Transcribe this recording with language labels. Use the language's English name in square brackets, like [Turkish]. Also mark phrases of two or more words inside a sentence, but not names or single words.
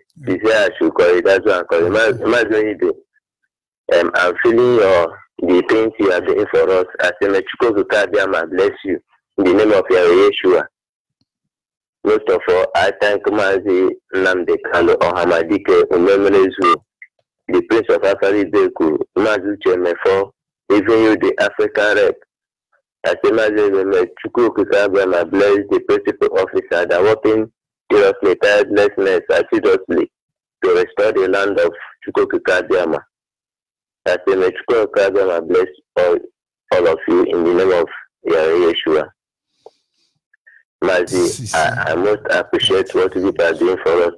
[English] She said I should call it. That's why I call it. My zone is there. I'm feeling the things you are doing for us. I say, I bless you in the name of Yeshua. Most of all, I thank Mazi Namde Kalo or Hamadike Umemenezu the Prince of Afari Beku, Mazu Chemefo, even you, the African rep. I say, Mazu Chukwu Kikabama, bless the principal officer that working seriously, tirelessness, assiduously to restore the land of Chukwu Kikabama. I say, may Chukwu Kikabama bless all of you in the name of Yeshua. Mazi, I most appreciate what you are doing for us.